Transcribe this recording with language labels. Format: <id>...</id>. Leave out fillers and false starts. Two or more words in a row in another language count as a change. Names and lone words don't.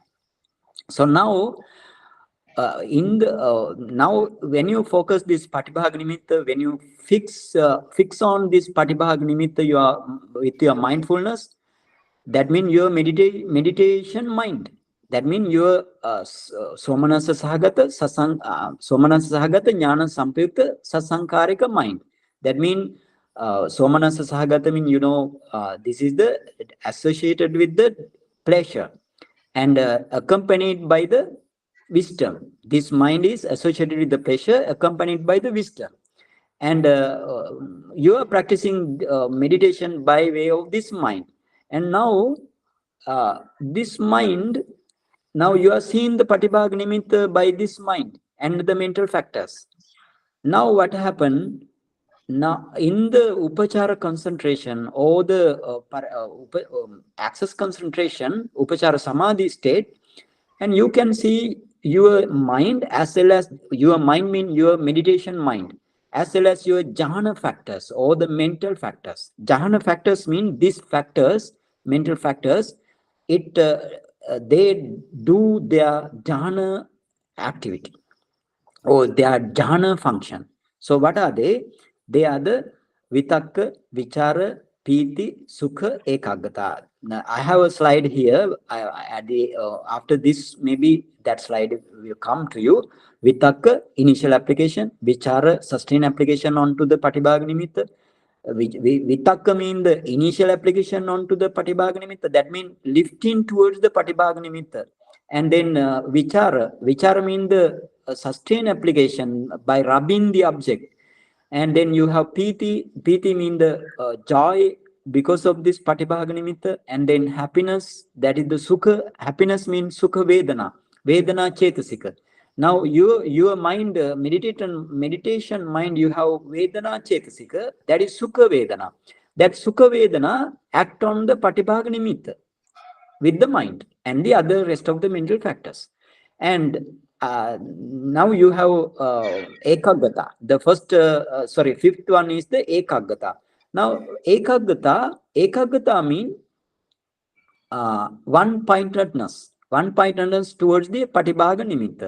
<en>So now now when you focus this</en> <pi>patibhaga nimitta,</pi> <en>when you fix on this</en> <pi>patibhaga nimitta,</pi> <en>you are with your mindfulness. That means your meditation mind. That means your</en> <pi>somanasa sahagata jnana sampyukta sasankarika</pi> <en>mind. That means</en> <pi>somanasa sahagata</pi> <en>means, this is the associated with the pleasure, and accompanied by the wisdom. This mind is associated with the pleasure, accompanied by the wisdom. And you are practicing meditation by way of this mind. And now this mind, now you are seeing the</en> <pi>patibhaga nimitta</pi> <en>by this mind and the mental factors. Now what happened? Now in the upachara concentration, or the access concentration,</en> <pi>upachara samadhi</pi> <en>state, and you can see your mind, as well as your mind mean your meditation mind, as well as your jhana factors or the mental factors. Jhana factors mean these factors, mental factors, it they do their jhana activity or their jhana function. So what are they? They are the</en> <pi>vitakka, vichara, piti, sukha, ekaggata.</pi> <en>Now, I have a slide here. After this, maybe that slide will come to you. Vitakka, initial application. Vichara, sustained application onto the</en> <pi>patibhaga nimitta.</pi> <en>Vitakka mean the initial application onto the</en> <pi>patibhaga nimitta.</pi> <en>That means lifting towards the</en> <pi>patibhaga nimitta.</pi> <en>And then vichara mean the sustained application by rubbing the object. And then you have piti mean the joy because of this</en> <pi>patibhaga nimitta.</pi> <en>And then happiness, that is the sukha. Happiness means</en> <pi>sukha vedana chetasika.</pi> <en>Now your mind, meditation mind, you have</en> <pi>vedana chetasika,</pi> <en>that is</en> <pi>sukha vedana.</pi> <en>That</en> <pi>sukha vedana</pi> <en>act on the</en> <pi>patibhaga nimitta</pi> <en>with the mind and the other rest of the mental factors. And now you have ekaggata. The first, fifth one is the ekaggata. Now ekaggata means one-pointedness towards the</en> <pi>patibhaga nimitta.</pi>